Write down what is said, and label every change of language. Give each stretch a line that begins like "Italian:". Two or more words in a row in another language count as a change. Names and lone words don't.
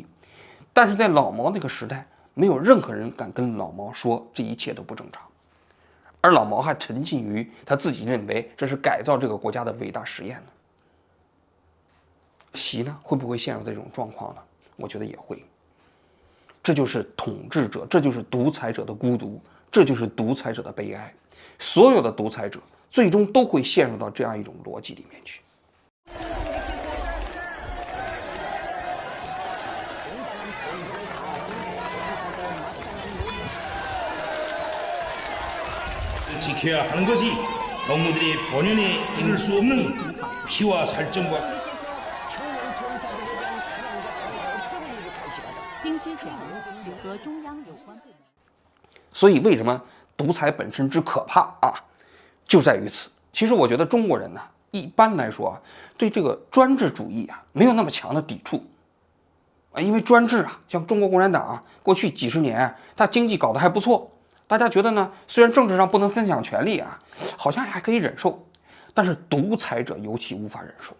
Chinese: 但是在老毛那个时代，没有任何人敢跟老毛说这一切都不正常，而老毛还沉浸于他自己认为这是改造这个国家的伟大实验呢。习呢，会不会陷入这种状况呢？我觉得也会。这就是统治者，这就是独裁者的孤独，这就是独裁者的悲哀。所有的独裁者最终都会陷入到这样一种逻辑里面去。
Korean: 지켜야 하는 것이 동무들이 본연에 이룰 수 없는 피와 살점과
Chinese: 所以为什么独裁本身之可怕啊，就在于此。其实我觉得中国人呢，一般来说啊，对这个专制主义啊没有那么强的抵触啊，因为专制啊，像中国共产党啊，过去几十年它经济搞得还不错，大家觉得呢，虽然政治上不能分享权力啊，好像还可以忍受，但是独裁者尤其无法忍受。